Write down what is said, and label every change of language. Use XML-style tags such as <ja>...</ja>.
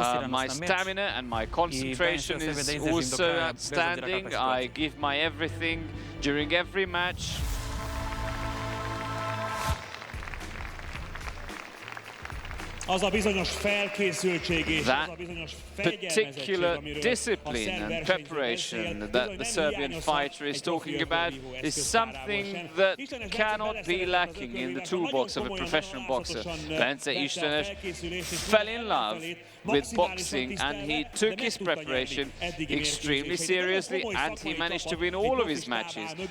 <en>My stamina and my concentration is also outstanding. I give my everything during every match.</en> <hu>Az a bizonyos felkészültség és az a bizonyos fegyelmezettség, amiről</hu> <en>discipline and preparation that the Serbian fighter is talking about is something that cannot be lacking in the toolbox of a professional boxer. Bence Istenes fell in love with boxing and he took his preparation extremely seriously and he managed to win all of his matches.</en>